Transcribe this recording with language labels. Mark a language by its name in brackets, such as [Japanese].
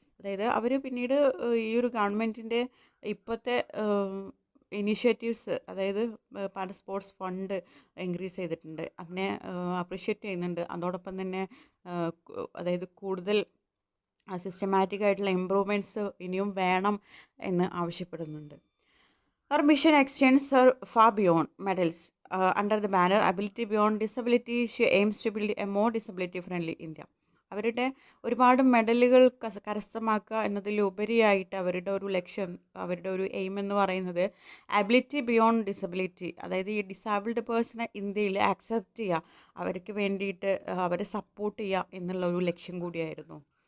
[Malayalam] അതായത് അവർ പിന്നീട് ഈ ഒരു ഗവൺമെൻറ്റിൻ്റെ ഇപ്പോഴത്തെ ഇനീഷ്യേറ്റീവ്സ്, അതായത് പാരാ സ്പോർട്സ് ഫണ്ട് ഇൻക്രീസ് ചെയ്തിട്ടുണ്ട്, അതിനെ അപ്രിഷ്യേറ്റ് ചെയ്യുന്നുണ്ട്. അതോടൊപ്പം തന്നെ അതായത് കൂടുതൽ സിസ്റ്റമാറ്റിക് ആയിട്ടുള്ള ഇമ്പ്രൂവ്മെൻറ്റ്സ് ഇനിയും വേണം എന്ന് ആവശ്യപ്പെടുന്നുണ്ട്. [English] Her mission extends her far beyond medals. Under the banner Ability Beyond Disability, she aims to build a more disability-friendly India. [Malayalam] അവരുടെ ഒരുപാട് മെഡലുകൾ കരസ്ഥമാക്കുക എന്നതിലുപരിയായിട്ട് അവരുടെ ഒരു ലക്ഷ്യം, അവരുടെ ഒരു എയിം എന്ന് പറയുന്നത് അബിലിറ്റി ബിയോണ്ട് ഡിസബിലിറ്റി, അതായത് ഈ ഡിസാബിൾഡ് പേഴ്സണെ ഇന്ത്യയിൽ ആക്സെപ്റ്റ് ചെയ്യുക, അവർക്ക് വേണ്ടിയിട്ട് അവരെ സപ്പോർട്ട് ചെയ്യുക എന്നുള്ള ഒരു ലക്ഷ്യം കൂടിയായിരുന്നു.